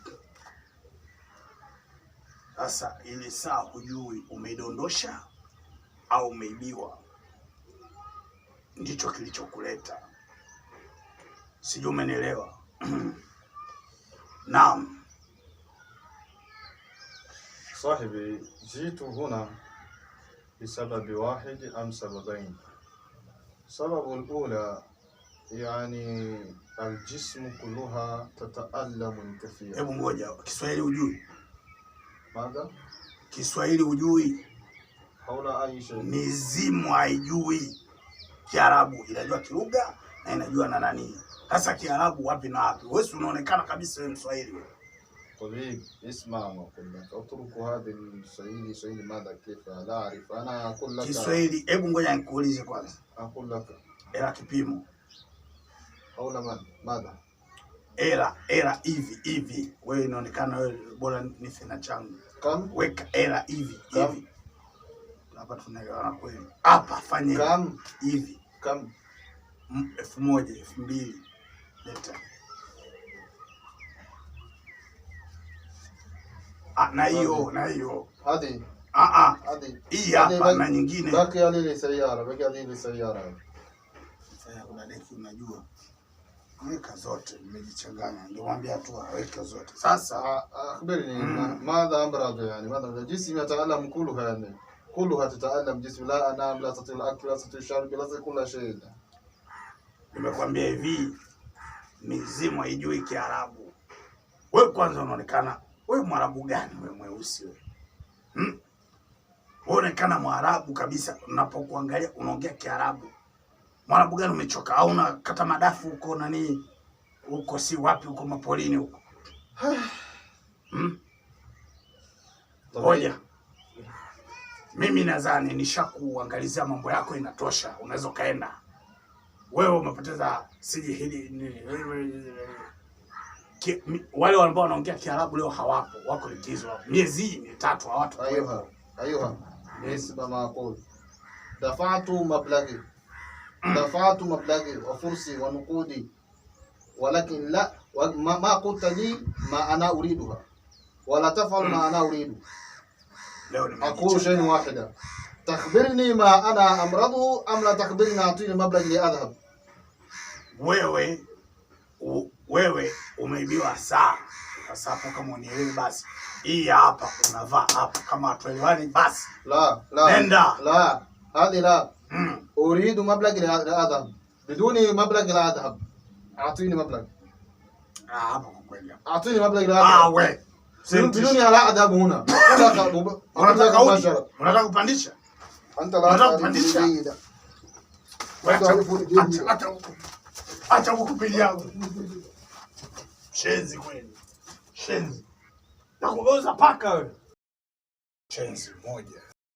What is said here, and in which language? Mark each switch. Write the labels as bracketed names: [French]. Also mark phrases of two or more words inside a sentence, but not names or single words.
[Swahili] Sasa ile saa hujui umeidondosha au umeibiwa, ndicho kilichokuleta. Sijui umenielewa? Naam. [Arabic] صاحبي جئت هنا بسبب واحد أم سببين. السبب الأولى يعني الجسم كلها تتألم كثيرا. [Swahili] Hebu ngoja, Kiswahili hujui? [Arabic] ماذا؟ [Swahili] Kiswahili hujui? [Arabic] حول أي شيء. [Swahili] Mizimu haijui Kiarabu, inajua kilugha na inajua na nani. Sasa Kiarabu wapi na wapi? Wewe unaonekana kabisa wewe Mswahili wewe. [Arabic] طيب اسمع ما أقول لك، اترك هذا السؤال ماذا كيف لا أعرف. أنا أقول لك [Swahili] Kiswahili, hebu ngoja nikuulize kwanza. [Arabic] أقول لك [Swahili] Era kipimo. [Arabic] حول من ماذا؟ [Swahili] Era hivi. Wewe inaonekana wewe bora nife na changu. [Arabic] كم؟ [Swahili] Weka era hivi. Hapa tunaelewana kweli. Hapa fanye [Arabic] كم؟ [Swahili] hivi. [Arabic] كم؟ [Swahili] 1000, 2000. Leta. Na hiyo. [Arabic] هذه هذه [Swahili] Hii hapa na nyingine. [Arabic] باقي علي سيارة، باقي علي سيارة. [Swahili] Sasa kuna deki unajua. Weka zote, nimejichanganya. Ndio mwambia tu weka zote. Sasa [Arabic] أخبرني ماذا أمراض يعني ماذا جسمي يتألم كلها يعني كلها تتألم جسمي، لا أنام، لا أستطيع الأكل، لا أستطيع الشرب، لا أستطيع كل شيء. [Swahili] nimekwambia hivi, mizimu haijui Kiarabu. Wewe kwanza unaonekana wewe Mwarabu gani wewe mweusi wewe? Wewe unaonekana Mwarabu kabisa, unapokuangalia unaongea Kiarabu. Mwarabu gani umechoka au unakata madafu huko nani? Huko si wapi huko mapolini huko. Ngoja. Mimi nadhani nishakuangalizia mambo yako inatosha. Unaweza kaenda. Wewe umepoteza siji hili wale ambao wanaongea Kiarabu leo hawapo, wako likizo miezi 3 hawatu. [Arabic] أيها اسمع ما أقول. دفعت مبلغي وفرسي ونقودي، ولكن لا ما قلت لي ما أنا أريدها ولا تفعل ما أنا أريد. أقول شيء واحدا، تخبرني ما أنا أمرضه أم لا تخبرني أعطيني مبلغ لأذهب. [Swahili] Wewe umeibiwa saa. Sasa hapo kama unielewi basi hii hapa unavaa hapa, kama atuelewani basi. [Arabic] لا [Swahili] nenda. [Arabic] لا هذه لا. أريد مبلغ لأذهب، بدون مبلغ لا أذهب. أعطيني مبلغ. [Swahili] Hapo kwa kweli. [Arabic] أعطيني مبلغ لا أذهب. [Swahili] We. [Arabic] بدون لا أذهب هنا. [Swahili] Unataka kupandisha? [Arabic] أنت لا تعرف جيدا. [Swahili] Acha kukupigia. Shenzi kweli. Shenzi. Nakugeuza paka wewe. Shenzi moja.